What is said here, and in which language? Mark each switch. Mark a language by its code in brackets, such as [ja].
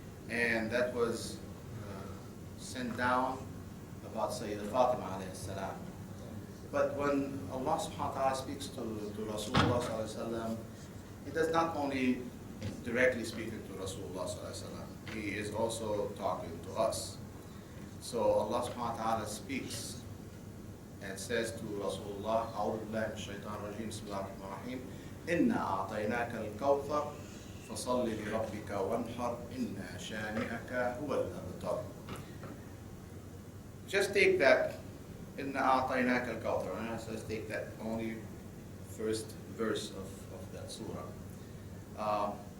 [en] And that was sent down about Sayyida Fatima alayhi salam. But when Allah subhanahu wa ta'ala speaks to Rasulullah sallallahu alayhi wa sallam, He does not only directly speak to Rasulullah sallallahu alayhi wa sallam, He is also talking to us. So Allah subhanahu wa ta'ala speaks and says to Rasulullah, [ar] أعوذ بالله من الشيطان الرجيم بسم الله الرحمن الرحيم إنا أعطيناك الكوثر فصل لربك وانحر إن شانئك هو الأبتر. [en] Just take that, [ar] إنا أعطيناك الكوثر, [en] and let's take that only first verse of that surah.